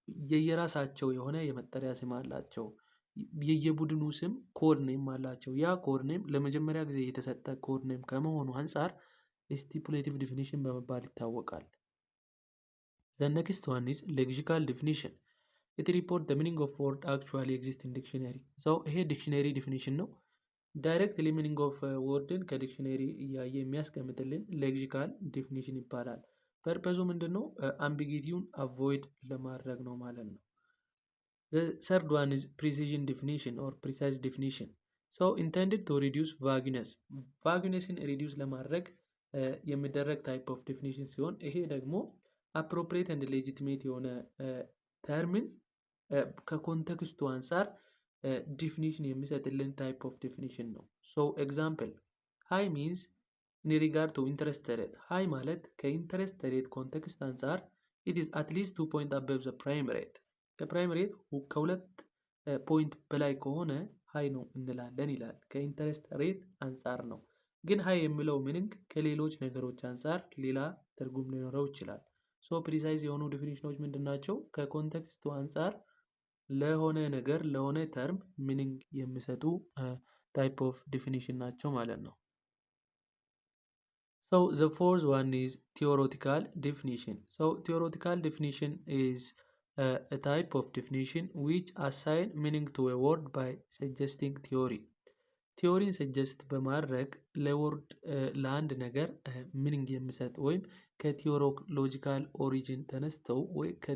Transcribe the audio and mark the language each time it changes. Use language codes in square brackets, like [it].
[am] የየራሳቸው የሆነ የመጠሪያ ስም አላቸው። የየቡድኑ ስም ኮድ ኔም አላቸው። ያ ኮድ ኔም ለመጀመሪያ ጊዜ የተሰጠ ኮድ ኔም ከመሆኑ አንፃር ስቲፑሌቲቭ ዲፊኒሽን በመባል ይታወቃል። [en] The next one is lexical definition. It report the meaning of word actually exist in dictionary. [am] So ይሄ ዲክሽነሪ ዲፊኒሽን ነው። ዳይሬክትሊ ሚኒንግ ኦፍ ወርድን ከዲክሽነሪ እያየ የሚያስቀምጥልን ሌክሲካል ዲፊኒሽን ይባላል። ፐርፐዙ ምንድን ነው? አምቢጊቲውን አቮይድ ለማድረግ ነው ማለት ነው። [en] The third one is precision definition or precise definition. So intended to reduce vagueness. [am] vaguenessን ሪዲዩስ ለማድረግ የሚደረግ ታይፕ ኦፍ ዲፊኒሽን ሲሆን ይሄ ደግሞ አፕሮፕሪየት ኤንድ ሌጂቲሜት የሆነ ተርምን ከኮንቴክስቱ አንፃር ዲፊኒሽን የሚሰጥልን ታይፕ ኦፍ ዲፊኒሽን ነው። [en] ሶ ኤግዛምፕል ሃይ ሚንስ ኢን ሪጋርድ ቱ ኢንተረስት ሬት። [am] ሃይ ማለት ከኢንተረስት ሬት ኮንቴክስት አንፃር [en] ኢት ኢዝ አትሊስት 2 ፖይንት አበብ ዘ ፕራይም ሬት። [am] ከፕራይም ሬት ከሁለት ፖይንት በላይ ከሆነ ሃይ ነው እንላለን ይላል። ከኢንተረስት ሬት አንፃር ነው። ግን ሃይ የሚለው ሚኒንግ ከሌሎች ነገሮች አንፃር ሌላ ትርጉም ሊኖረው ይችላል። ሶ ፕሪሳይዝ የሆኑ ዲፊኒሽኖች ምንድን ናቸው? ከኮንቴክስቱ አንፃር ለሆነ ነገር ለሆነ ተርም ሚኒንግ የሚሰጡ ታይፕ ኦፍ ዲፊኒሽን ናቸው ማለት ነው። [en] So the fourth one is theoretical definition. So theoretical definition is a type of definition which assign meaning to a word by suggesting theory. [am] ቲዮሪን ሰጀስት በማድረግ ለወርድ ለአንድ ነገር ሚኒንግ የሚሰጥ ወይም ከቲዮሎጂካል ኦሪጂን ተነስተው ወይ